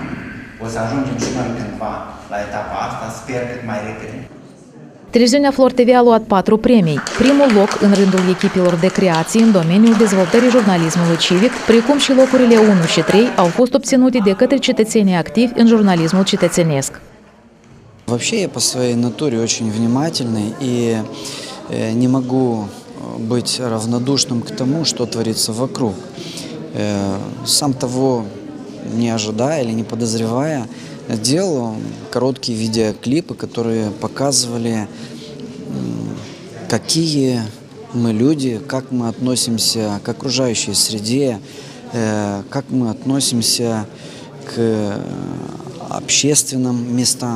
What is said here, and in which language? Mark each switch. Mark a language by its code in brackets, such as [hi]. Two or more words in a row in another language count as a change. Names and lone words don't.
[ro] O să ajungem și noi cândva la etapa asta, sper cât mai repede. Televiziunea Flor TV a luat 4 premii. Primul loc în rândul echipelor de creații în domeniul dezvoltării jurnalismului civic, precum și locurile 1 și 3, au fost obținute de către cetățenii activi în jurnalismul cetățenesc. [ru] Вообще я по своей натуре очень внимательный и не могу быть равнодушным к тому, что творится вокруг. Сам того не ожидая или не подозревая, делал короткие видеоклипы, которые показывали, какие мы люди, как мы относимся к окружающей среде, как мы относимся к общественным местам.